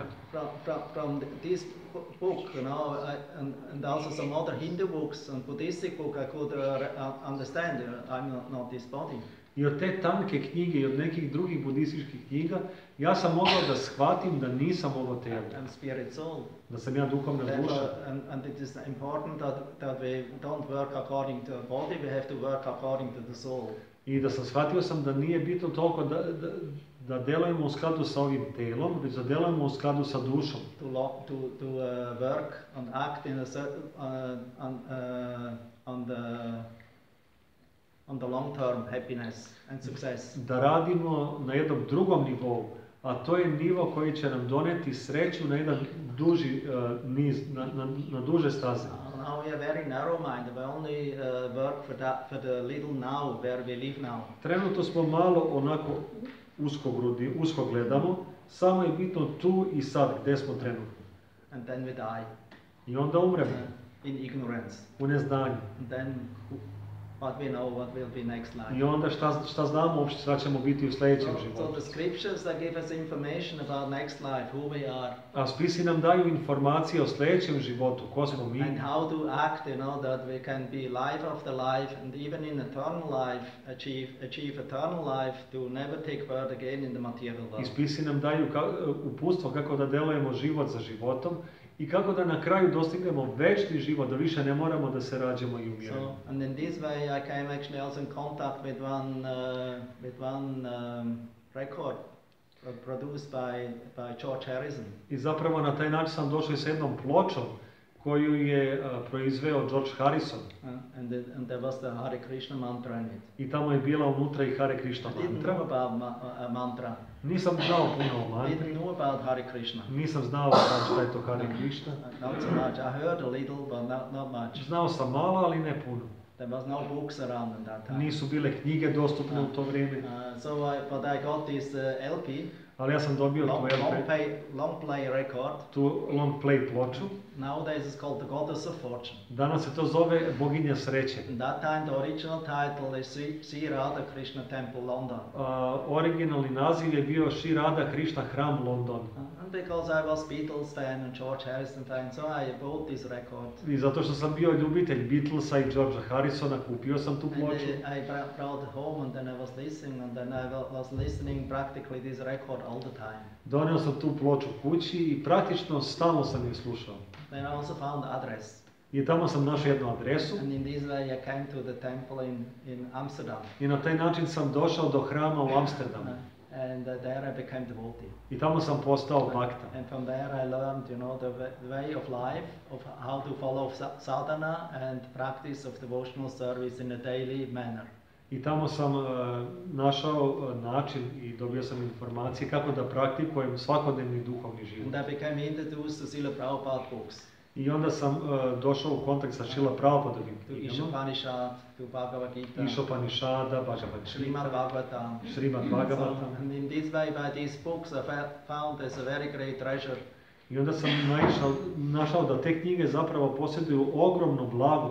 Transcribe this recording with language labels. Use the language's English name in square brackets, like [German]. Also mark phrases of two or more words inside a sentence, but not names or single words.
[English] From this book, you know, and also some other Hindu books and Buddhistic book, I could understand. I'm not this body. [Serbian] I od te tanke knjige i od nekih drugih budističkih knjiga ja sam mogao da shvatim da nisam ovo tijelo. [English] I'm spirit soul. [Serbian] Da sam ja duhovna duša. [English] And it is important that we don't work according to the body, we have to work according to the soul. [Serbian] I da sam shvatio sam da nije bitno toliko da delujemo u skladu sa ovim telom, već da delujemo u skladu sa dušom. [English] To work and act in a certain on the on the long-term happiness and success. [Serbian] Da radimo na jednom drugom nivou, a to je nivo koji će nam doneti sreću na jedan duži niz, na duže staze. [English] Now we are very narrow-minded. We only work for the little now, where we live now. [Serbian] Trenutno smo malo onako uskogrudni, usko gledamo, samo je bitno tu i sad gdje smo trenutno. [English] And then we die. [Serbian] I onda umremo [English] In ignorance. [Serbian] u neznanju. [English] And then what we know, what will be next life. [Serbian] I onda šta znamo uopšte, šta ćemo biti u sljedećem [English] So [Serbian] životu. [English] the scriptures that give us information about next life, who we are, [Serbian] A spisi nam daju informacije o sljedećem životu, ko smo mi. [English] and how to act, that we can be life after life, and even in eternal life, achieve eternal life, to never take birth again in the material [Serbian] I [English] world. [Serbian] spisi nam daju uputstvo kako da delujemo život za životom i kako da na kraju dostignemo večni život, da više ne moramo da se rađamo i umiramo. [English] So, and in this way, I came actually also in contact with one record produced by George Harrison. [Serbian] I zapravo na taj način sam došao i sa jednom pločom koju je proizveo George Harrison. [English] And there was the Hare Krishna mantra in it. [Serbian] I tamo je bila unutra i Hare Krishna [English] I didn't [Serbian] mantra. [English] know about mantra. [Serbian] Nisam znao puno o [English] I [Serbian] mantri. [English] didn't know about Hare Krishna. [Serbian] Nisam znao šta je to Hare Krishna. [English] Not so much. I heard a little, but not much. [Serbian] Znao sam malo, ali ne puno. [English] There was no books around at that time. [Serbian] Nisu bile knjige dostupne u to vrijeme. [English] But I got this LP, [Serbian] Ali ja sam dobio tu LP, [English] long play record. [Serbian] tu [English] long play [Serbian] ploču. [English] Nowadays it's called The Goddess of Fortune. [Serbian] Danas se to zove Boginja sreće. [English] In that time the original title is Sri Radha Krishna Temple, London. [Serbian] Originalni naziv je bio Sri Radha Krishna Hram London. [English] And because I was Beatles fan and George Harrison fan, so I bought this record. [Serbian] I zato što sam bio ljubitelj Beatlesa i Georgea Harrisona, kupio sam tu [English] And [Serbian] ploču. [English] I brought it home, and then I was listening, and then I was listening practically this record all the time. [Serbian] Donio sam tu ploču kući i praktično stalno sam je slušao. [English] Then I also found the address. [Serbian] I tamo sam našao jednu adresu [English] And in this way I came to the temple in Amsterdam. [Serbian] i na taj način sam došao do hrama u Amsterdamu. [English] And there I became devotee. [Serbian] I tamo sam postao bakta. [English] And from there I learned, the way of life, of how to follow sadhana and practice of devotional service in a daily manner. [Serbian] I tamo sam našao način i dobio sam informacije kako da praktikujem svakodnevni duhovni život. [English] And I became introduced to Srila Prabhupada books. [Serbian] I onda sam došao u kontakt sa Srila Prabhupadovim [English] To [Serbian] knjigama. [English] Ishopanishad, to Bhagavad Gita, [Serbian] Ishopanishada, Bhagavad [English] Srimad [Serbian] Gita, [English] Bhagavatam. [Serbian] Srimad Bhagavatam. [English] And in this way, by these books, I found as a very great treasure. [Serbian] I onda sam našao da te knjige zapravo posjeduju ogromno blago.